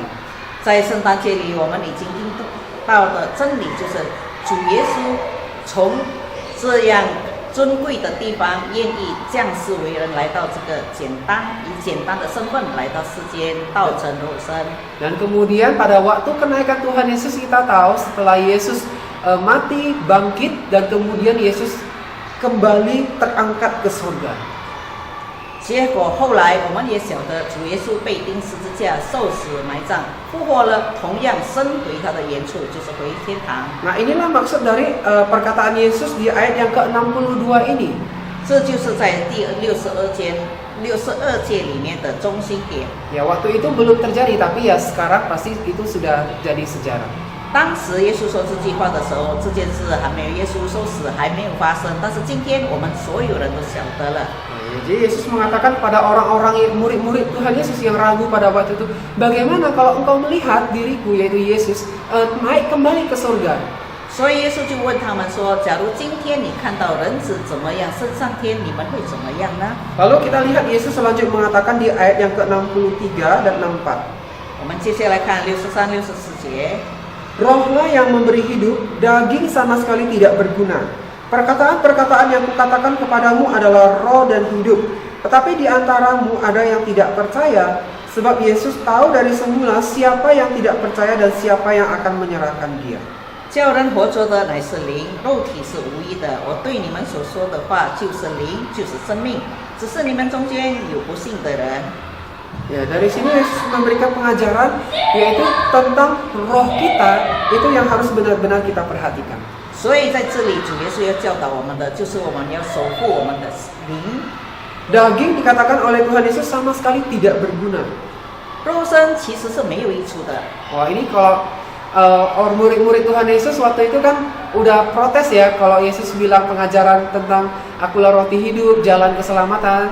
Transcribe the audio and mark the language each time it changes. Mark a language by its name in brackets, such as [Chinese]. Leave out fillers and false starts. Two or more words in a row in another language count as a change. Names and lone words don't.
[Chinese] 在圣诞节里，我们已经听到的真理就是，主耶稣从这样尊贵的地方，愿意降世为人，来到这个以简单的身份来到世间，道成肉身。 [Indonesian] Dan kemudian pada waktu kenaikan Tuhan Yesus kita tahu setelah Yesus mati, bangkit, dan kemudian Yesus kembali terangkat ke surga. [Chinese] 结果后来我们也晓得，主耶稣被钉十字架、受死埋葬、复活了，同样升回他的原处，就是回天堂。 [Indonesian] Nah, inilah maksud dari perkataan Yesus di ayat yang ke-62 ini. [Chinese] 这就是在第62节里面的中心点。 [Indonesian] Ya, waktu itu belum terjadi, tapi ya sekarang pasti itu sudah jadi sejarah. [Chinese] 当时耶稣说这句话的时候，这件事还没有耶稣受死还没有发生，但是今天我们所有人都晓得了。 [Indonesian] Jadi Yesus mengatakan pada orang-orang murid-murid Tuhan Yesus yang ragu pada waktu itu, bagaimana kalau engkau melihat diriku, yaitu Yesus, naik kembali ke surga? [Chinese] 所以耶稣就问他们说：假如今天你看到人子怎么样升上天，你们会怎么样呢？ [Indonesian] Lalu kita lihat Yesus selanjutnya mengatakan di ayat yang ke-63 dan 64. [Chinese] 我们接下来看63、64节。 [Indonesian] Rohlah yang memberi hidup, daging sama sekali tidak berguna. Perkataan-perkataan yang kukatakan kepadamu adalah roh dan hidup. Tetapi di antaramu ada yang tidak percaya, sebab Yesus tahu dari semula siapa yang tidak percaya dan siapa yang akan menyerahkan dia. [Chinese] 叫人活着的乃是灵，肉体是无益的。我对你们所说的话就是灵，就是生命。只是你们中间有不信的人。 [Indonesian] Ya, dari sini Yesus memberikan pengajaran, yaitu tentang roh kita, itu yang harus benar-benar kita perhatikan. [Chinese] 所以在这里，主耶稣要教导我们的，就是我们要守护我们的灵。 [Indonesian] Daging dikatakan oleh Tuhan Yesus sama sekali tidak berguna. [Chinese] 肉身其实是没有益处的。 [Indonesian] Wah, ini kalau murid-murid Tuhan Yesus waktu itu kan udah protes ya kalau Yesus bilang pengajaran tentang akulah roti hidup, jalan keselamatan.